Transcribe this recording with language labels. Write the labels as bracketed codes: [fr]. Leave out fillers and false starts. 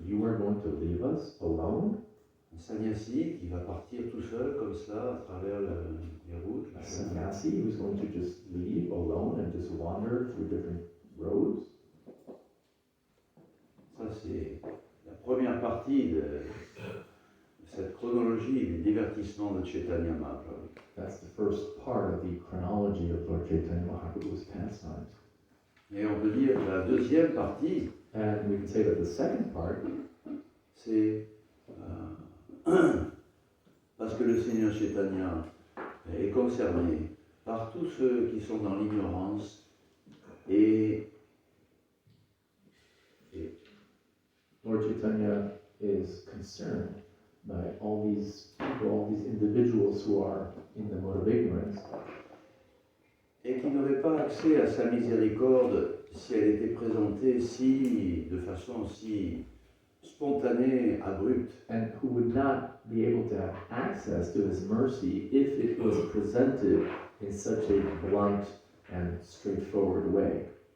[en] You are going to leave us alone. [fr] un sannyasi qui va partir tout seul comme ça à travers les routes. [en] A sannyasi who's going to just leave alone and just wander through different roads. [fr] Ça, c'est la première partie de cette chronologie des divertissements de Chaitanya Mahaprabhu. [en] That's the first part of the chronology of Lord Chaitanya Mahaprabhu's pastimes. [fr] Et on peut dire que la deuxième partie, [en] And we can say that the second part, [fr] c'est parce que le Seigneur Chaitanya est concerné par tous ceux qui sont dans l'ignorance et [en] Lord Chaitanya is concerned by all these people, all these individuals who are in the mode of ignorance, [fr] qui n'auraient pas accès à sa miséricorde si elle était présentée de façon si spontanée, abrupte. [en] and who would not be able to have access to his mercy if it was presented in such a blunt and straightforward way.